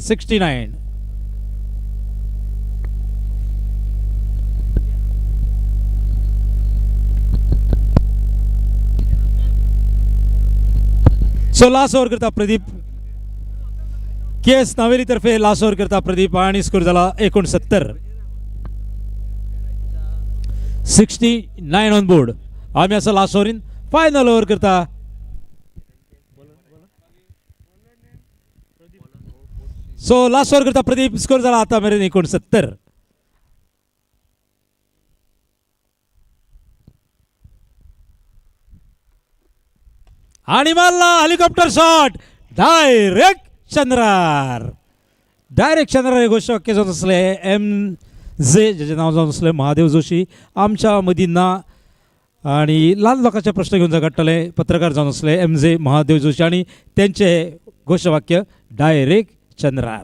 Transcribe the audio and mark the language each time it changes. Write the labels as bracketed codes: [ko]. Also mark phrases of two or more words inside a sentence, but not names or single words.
[kok] 69. [en] so last over [kok] करता प्रदीप. केस नावेली तर्फे [en] last over [kok] करता प्रदीप आणि स्कोर झाला 69. [en] 69 on board. आम्ही असं last over-in final over करता. so last over करता प्रदीप. स्कोर झाला आता मेरेन 69. आणि मारला helicopter shot direct चंद्रार. डायरेक्ट चंद्रार हे गोष्ट शक्य जावन आसले. MJ जेचें नांव जावन आसलें महादेव जोशी आमच्या मदीं ना आणि ल्हान लोकांचे प्रश्न घेवन झगडटाले पत्रकार जावन आसले MJ महादेव जोशी आणि तेंचे घोशवाक्य डायरेक्ट चंद्रार.